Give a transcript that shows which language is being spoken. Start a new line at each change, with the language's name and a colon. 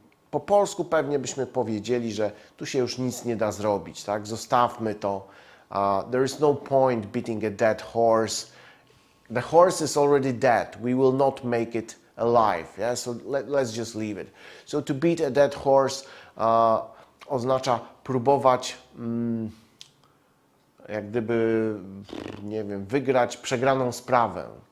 Polish: Po polsku pewnie byśmy powiedzieli, że tu się już nic nie da zrobić, tak? Zostawmy to.
English: There is no point beating a dead horse. The horse is already dead. We will not make it alive. Yeah? So let's just leave it. So to beat a dead horse
Polish: oznacza próbować jak gdyby, nie wiem, wygrać przegraną sprawę.